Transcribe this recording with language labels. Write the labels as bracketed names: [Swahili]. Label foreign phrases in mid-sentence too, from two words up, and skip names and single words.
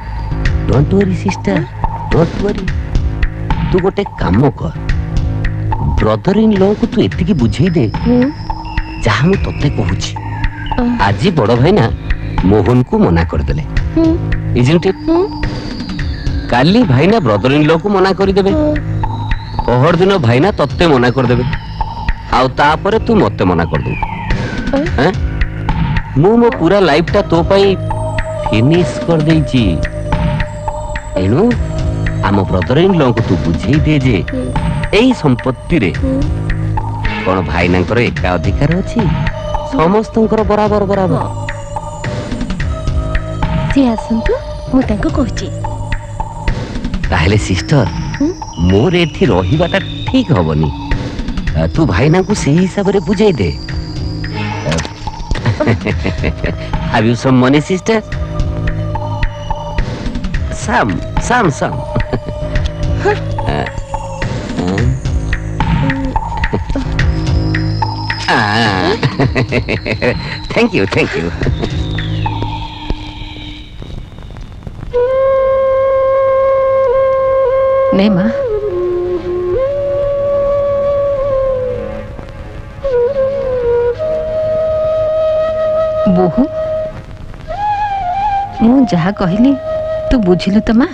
[English] Don't worry sister, don't worry. [Odia] ତୁ ଗୋଟେ କାମ କର, [English] brother in law [Odia] କୁ ତୁ ଏତିକି ବୁଝେଇ ଦେ ଯାହା ମୁଁ ତତେ କହୁଛି। ଆଜି ବଡ ଭାଇନା ମୋହନକୁ ମନା କରିଦେଲେ, [English] isn't it? [Odia] କାଲି ଭାଇନା [English] brother in law [Odia] କୁ ମନା କରିଦେବେ, ପହର ଦିନ ଭାଇନା ତତେ ମନା କରିଦେବେ, ଆଉ ତାପରେ ତୁ ମତେ ମନା କରିଦେବୁ। ମୁଁ ମୋ ପୁରା ଲାଇଫଟା ତୋ ପାଇଁ ଫିନିଶ କରିଦେଇଛି। ଏଣୁ ଆମ [English] brother in law [Odia] କୁ ତୁ ବୁଝେଇ ଦେ ଯେ ଏଇ ସମ୍ପତ୍ତିରେ କଣ ଭାଇନାଙ୍କର ଏକା ଅଧିକାର ଅଛି, ସମସ୍ତଙ୍କର ବରାବର ବରାବର। ସିଏ ଆସନ୍ତୁ, ମୁଁ ତାଙ୍କୁ କହୁଛି। ତାହେଲେ ସିଷ୍ଟର, ମୋର ଏଠି ରହିବାଟା ଠିକ ହବନି। ତୁ ଭାଇନାଙ୍କୁ ସେଇ ହିସାବରେ ବୁଝେଇ ଦେ। [English] Have you some money, sister? Some. Thank you. [Odia] ନେ ମା, ବୋହୁ ମୁଁ ଯାହା କହିଲି ତୁ ବୁଝିଲୁ ତ ମା?